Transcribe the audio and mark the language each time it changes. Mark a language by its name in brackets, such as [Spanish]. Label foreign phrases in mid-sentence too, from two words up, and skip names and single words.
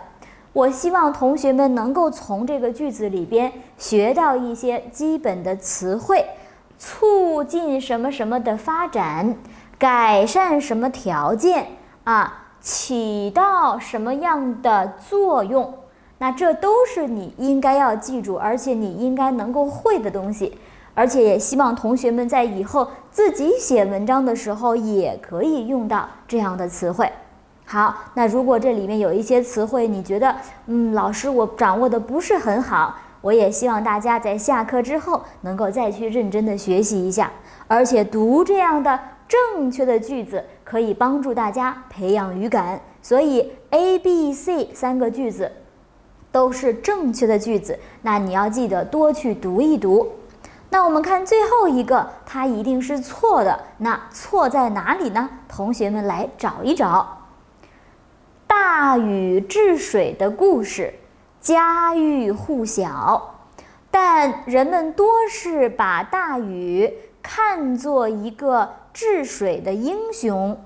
[Chinese] 我希望同學們能夠從這個句子裡邊學到一些基本的詞彙，促進什麼什麼的發展，改善什麼條件起到什麼樣的作用。那這都是你應該要記住，而且你应該能夠會的東西。而且也希望同學們在以後自己写文章的时候也可以用到这样的词汇。好，那如果这里面有一些词汇你觉得老師我掌握的不是很好，我也希望大家在下課之後能夠再去認真的學習一下，而且讀這樣的正確的句子可以幫助大家培養語感。所以 A、B、C 3個句子都是正確的句子，那你要記得多去讀一讀。那我們看最後一個，它一定是錯的。那錯在哪裡呢？同學們來找一找。大禹治水的故事家喻戶曉，但人們多是把大禹看作一個治水的英雄。